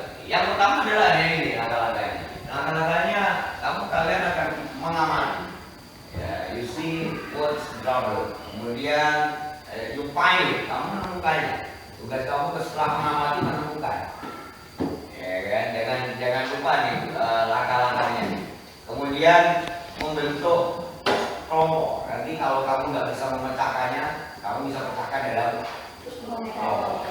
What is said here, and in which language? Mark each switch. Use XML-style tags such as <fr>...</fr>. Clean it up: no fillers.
<id>Yang pertama adalah ini langkah-langkahnya. Langkah-langkahnya kalian akan mengamati.</id> <en>Ya, you see what's trouble.</en> <id>Kemudian you find it, kamu menemukannya. Tugas kamu setelah mengamati menemukan. Ya kan? Jangan lupa nih langkah-langkahnya. Kemudian membentuk kelompok. Nanti kalau kamu nggak bisa memecahkannya, kamu bisa pecahkan dalam kelompok.</id>